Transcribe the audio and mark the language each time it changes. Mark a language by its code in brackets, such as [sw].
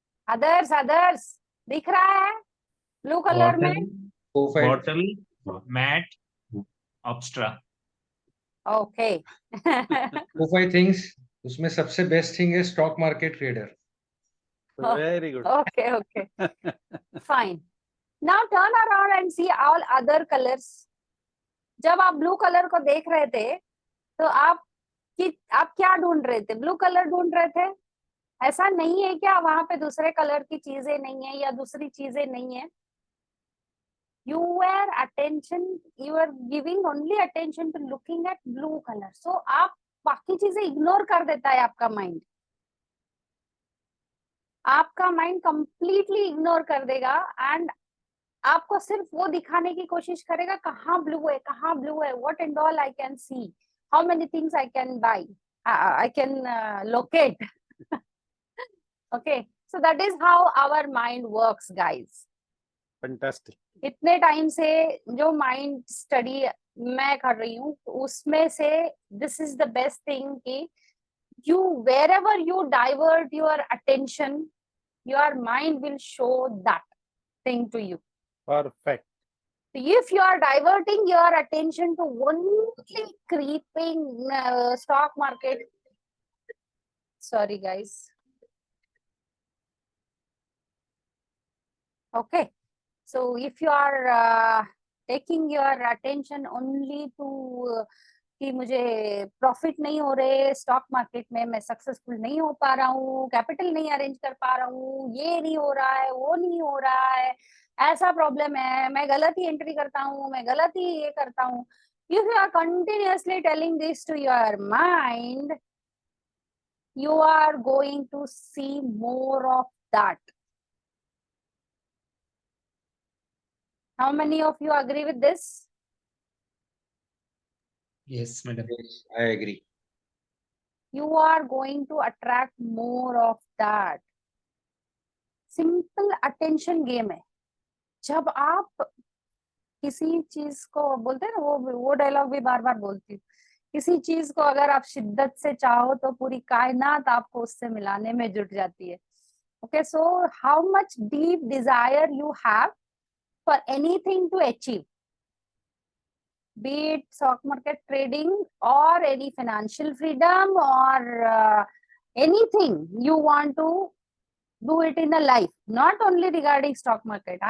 [hi] Others दिख रहा है ब्लू कलर में? [en] Bottle, mat, obstra. Okay. 4-5 things. [hi] उसमें सबसे बेस्ट थिंग है stock market trader. [en] Very good. Okay. Fine. Now turn around and see all other colors. [hi] जब आप ब्लू कलर को देख रहे थे तो आप क्या ढूंढ रहे थे? ब्लू कलर ढूंढ रहे थे? ऐसा नहीं है क्या वहां पे दूसरे कलर की चीजें नहीं है या दूसरी चीजें नहीं है? [en] You were giving only attention to looking at blue color. [hi] So आप बाकी चीजें इग्नोर कर देता है आपका माइंड, आपका माइंड कंप्लीटली इग्नोर कर देगा एंड आपको सिर्फ वो दिखाने की कोशिश करेगा कहाँ ब्लू है, कहाँ ब्लू है, [en] what and all I can see, how many things I can buy, I can locate. Okay, so that is how our mind works, guys. Fantastic. [hi] इतने टाइम से जो माइंड स्टडी मैं कर रही हूँ उसमें से this is the best thing कि [en] you wherever you divert your attention, your mind will show that thing to you. Perfect. If you are diverting your attention to only creeping stock market, sorry guys. Okay, so if you are taking your attention only to [hi] कि मुझे profit नहीं हो रहे stock market में, मैं successful नहीं हो पा रहा हूँ, कैपिटल नहीं अरेंज कर पा रहा हूँ, ये नहीं हो रहा है, वो नहीं हो रहा है, ऐसा प्रॉब्लम है, मैं गलत ही एंट्री करता हूँ, मैं गलत ही ये करता हूँ, [en] if you are continuously telling this to your mind, you are going to see more of that. How many of you agree with this? Yes, madam. Yes, I agree. You are going to attract more of that. Simple attention game है। [hi] जब आप किसी चीज को बोलते हैं ना, वो डायलॉग भी बार बार बोलती हूँ, किसी चीज को अगर आप शिद्दत से चाहो तो पूरी कायनात आपको उससे मिलाने में जुट जाती है। [en] Okay, so how much deep desire you have for anything to achieve, be it stock market trading or any financial freedom or anything you want to do it in a life, not only regarding stock market.